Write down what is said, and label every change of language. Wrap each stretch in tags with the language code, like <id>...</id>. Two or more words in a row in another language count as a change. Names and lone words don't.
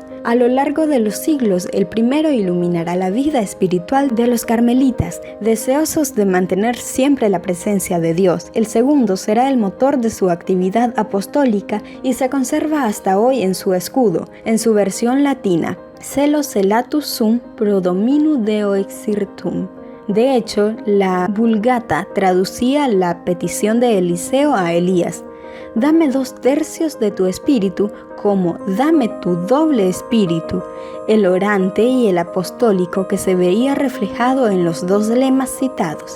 <es>A lo largo de los siglos, el primero iluminará la vida espiritual de los carmelitas, deseosos de mantener siempre la presencia de Dios. El segundo será el motor de su actividad apostólica y se conserva hasta hoy en su escudo, en su versión latina,</es> <la>Celo celatus sum pro dominu Deo exirtum.</la> <es>De hecho, la Vulgata traducía la petición de Eliseo a Elías: dame 2/3 de tu espíritu, como dame tu doble espíritu. El orante y el apostólico que se veía reflejado en los 2 lemas citados.</es>